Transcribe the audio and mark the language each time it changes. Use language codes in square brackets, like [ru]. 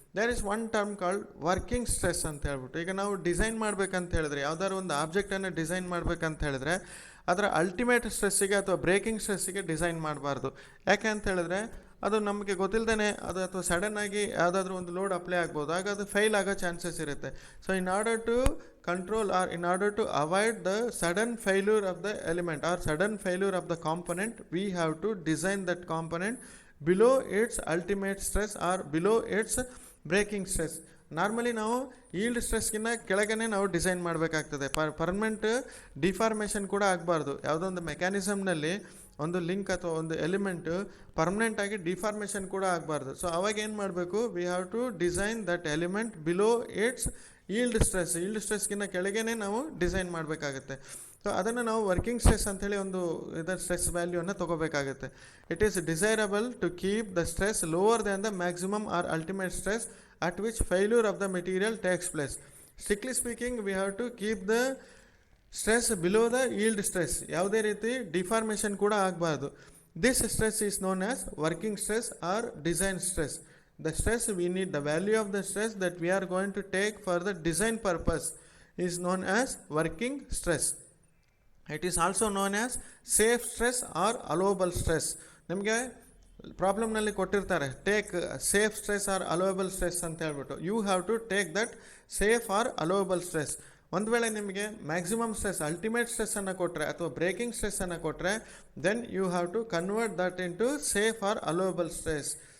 [en] there is one term called working stress [kn] ಅಂತ ಹೇಳ್ಬಿಟ್ಟು. ಈಗ ನಾವು ಡಿಸೈನ್ ಮಾಡಬೇಕಂತ ಹೇಳಿದ್ರೆ, ಯಾವ್ದಾದ್ರು ಒಂದು ಆಬ್ಜೆಕ್ಟನ್ನು ಡಿಸೈನ್ ಮಾಡಬೇಕಂತ ಹೇಳಿದ್ರೆ ಅದರ ಅಲ್ಟಿಮೇಟ್ ಸ್ಟ್ರೆಸ್ಸಿಗೆ ಅಥವಾ ಬ್ರೇಕಿಂಗ್ ಸ್ಟ್ರೆಸ್ಸಿಗೆ ಡಿಸೈನ್ ಮಾಡಬಾರ್ದು. ಯಾಕೆ ಅಂತ ಹೇಳಿದ್ರೆ ಅದು ನಮಗೆ ಗೊತ್ತಿಲ್ಲದೇ ಅದು ಅಥವಾ ಸಡನ್ನಾಗಿ ಯಾವುದಾದ್ರೂ ಒಂದು ಲೋಡ್ ಅಪ್ಲೈ ಆಗ್ಬೋದು, ಆಗ ಅದು ಫೇಲ್ ಆಗೋ ಚಾನ್ಸಸ್ ಇರುತ್ತೆ. [en] So in order to control or in order to avoid the sudden failure of the element or sudden failure of the component, we have to design that component below its ultimate stress or below its breaking stress. [kn] Normally ನಾವು yield ಸ್ಟ್ರೆಸ್ಗಿನ್ನ ಕೆಳಗನೆ ನಾವು design ಮಾಡಬೇಕಾಗ್ತದೆ. Permanent deformation ಕೂಡ ಆಗಬಾರ್ದು. ಯಾವುದೊಂದು ಮೆಕ್ಯಾನಿಸಮ್ನಲ್ಲಿ ಒಂದು link ಅಥವಾ ಒಂದು element ಪರ್ಮನೆಂಟಾಗಿ deformation ಕೂಡ ಆಗಬಾರ್ದು. ಸೊ ಅವಾಗ ಏನು ಮಾಡಬೇಕು, [en] We have to design that element below its yield stress. [kn] Yield ಸ್ಟ್ರೆಸ್ಗಿನ್ನ ಕೆಳಗೇನೆ ನಾವು ಡಿಸೈನ್ ಮಾಡಬೇಕಾಗುತ್ತೆ. ಸೊ ಅದನ್ನು ನಾವು ವರ್ಕಿಂಗ್ ಸ್ಟ್ರೆಸ್ ಅಂಥೇಳಿ ಒಂದು ಇದರ ಸ್ಟ್ರೆಸ್ ವ್ಯಾಲ್ಯೂವನ್ನು ತೊಗೋಬೇಕಾಗುತ್ತೆ. [en] It is desirable to keep the stress lower than the maximum or ultimate stress at which failure of the material takes place. Strictly speaking, we have to keep the stress below the yield stress. [kn] ಯಾವುದೇ ರೀತಿ deformation ಕೂಡ ಆಗಬಾರ್ದು. [en] This stress is known as working stress or design stress. The stress we need, the value of the stress that we are going to take for the design purpose is known as working stress. It is also known as safe stress or allowable stress. [kn] ನಿಮಗೆ ಪ್ರಾಬ್ಲಮ್ನಲ್ಲಿ ಕೊಟ್ಟಿರ್ತಾರೆ, [en] take safe stress or allowable stress [kn] ಅಂತ ಹೇಳ್ಬಿಟ್ಟು. [en] You have to take that safe or allowable stress. [kn] ಒಂದು ವೇಳೆ ನಿಮಗೆ [en] Maximum stress ultimate ಸ್ಟ್ರೆಸ್ಸನ್ನು ಕೊಟ್ಟರೆ ಅಥವಾ ಬ್ರೇಕಿಂಗ್ ಸ್ಟ್ರೆಸ್ಸನ್ನು ಕೊಟ್ಟರೆ then you have to convert that into safe or allowable stress.